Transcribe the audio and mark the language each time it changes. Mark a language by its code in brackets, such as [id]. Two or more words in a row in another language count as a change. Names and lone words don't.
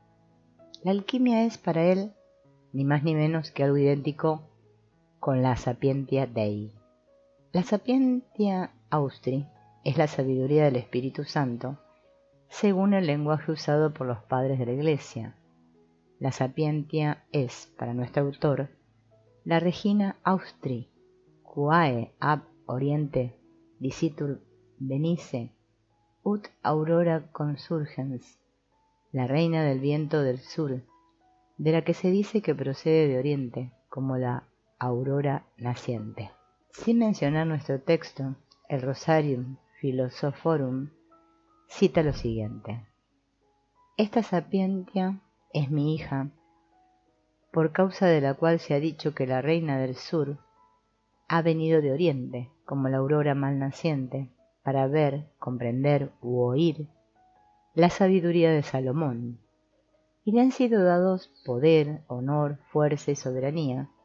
[es] La alquimia es para él ni más ni menos que algo idéntico con la [la] Sapientia Dei. [es] La [la] Sapientia Austri [es] es la sabiduría del Espíritu Santo, según el lenguaje usado por los padres de la Iglesia. La Sapientia es, para nuestro autor, la [la] Regina Austri, quae ab Oriente dicitur venice, ut aurora consurgens, [es] la reina del viento del sur, de la que se dice que procede de Oriente, como la aurora naciente. Sin mencionar nuestro texto, el Rosarium Philosophorum cita lo siguiente: esta Sapientia es mi hija, por causa de la cual se ha dicho que la reina del sur ha venido de Oriente, como la aurora mal naciente, para ver, comprender u oír la sabiduría de Salomón, y le han sido dados poder, honor, fuerza y soberanía,